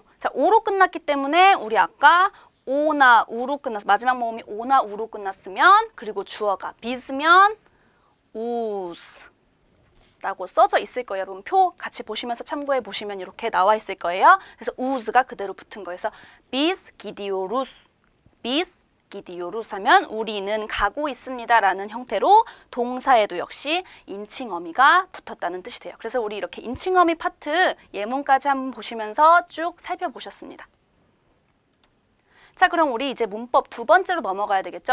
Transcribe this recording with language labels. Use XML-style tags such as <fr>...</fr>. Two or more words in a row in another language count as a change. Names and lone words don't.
<ko>자, 오로 끝났기 때문에 우리 아까 오나 우로 끝났어. 마지막 모음이 오나 우로 끝났으면 그리고 주어가 비스면 우스라고 써져 있을 거예요. 여러분 표 같이 보시면서 참고해 보시면 이렇게 나와 있을 거예요. 그래서 우스가 그대로 붙은 거예요. 그래서</ko> <tr>bis gidiyoruz, bis gidiyoruz</tr> <ko>하면 우리는 가고 있습니다 라는 형태로 동사에도 역시 인칭어미가 붙었다는 뜻이 돼요. 그래서 우리 이렇게 인칭어미 파트 예문까지 한번 보시면서 쭉 살펴보셨습니다. 자, 그럼 우리 이제 문법 두 번째로 넘어가야 되겠죠.</ko>